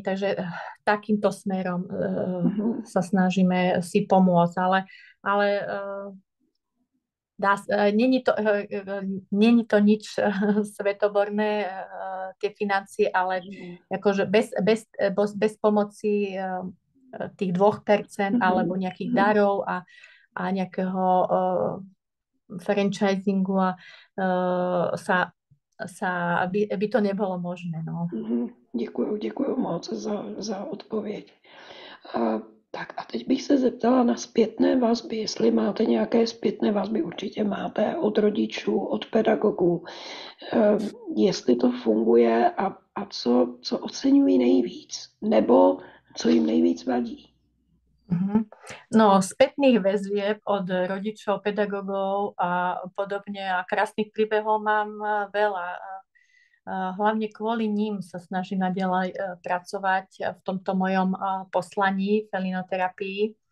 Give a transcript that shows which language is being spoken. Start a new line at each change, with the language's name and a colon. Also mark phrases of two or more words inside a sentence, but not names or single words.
Slovak: Takže takýmto smerom sa snažíme si pomôcť, ale není to nič svetoborné, tie financie, ale akože bez pomoci tých 2% alebo nejakých darov a nejakého franchisingu by to nebolo možné. No.
Czech: Děkuju moc za odpověď. Tak a teď bych se zeptala na zpětné vazby, jestli máte nějaké zpětné vazby, určitě máte od rodičů, od pedagogů, jestli to funguje a a co oceňují nejvíc, nebo co jim nejvíc vadí.
Slovak: No, spätných väzieb od rodičov, pedagógov a podobne a krásnych príbehov mám veľa. Hlavne kvôli ním sa snažím naďalej pracovať v tomto mojom poslaní felinoterapii.